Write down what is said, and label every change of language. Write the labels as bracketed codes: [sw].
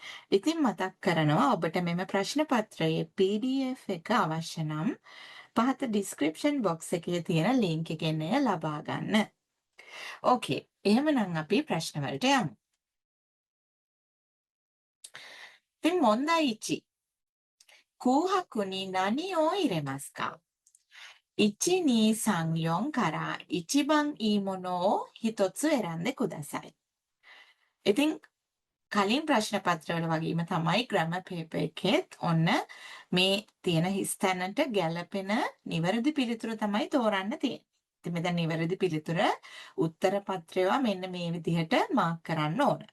[si] ඉතින් මතක් කරනවා ඔබට මෙම ප්‍රශ්න පත්‍රයේ PDF එක අවශ්‍ය නම් පහත description box එකේ තියෙන link එකෙන් එය ලබා ගන්න. ඕකේ. එහෙමනම් අපි ප්‍රශ්න වලට යමු. [ja] ඉතින් මොන්දායිචි. කූහකු ni nani o iremasu ka? 1、2、3、4から一番いいものを一つ選んでください. [si] ඉතින් කලින් ප්‍රශ්න පත්‍රවල වගේම තමයි ග්‍රැමර් පේපර් එකෙත් ඔන්න මේ තියෙන හිස්තැනට ගැලපෙන නිවැරදි පිළිතුර තමයි තෝරන්න තියෙන්නේ. ඉතින් මෙතන නිවැරදි පිළිතුර උත්තර පත්‍රයවා මෙන්න මේ විදිහට මාක් කරන්න ඕන.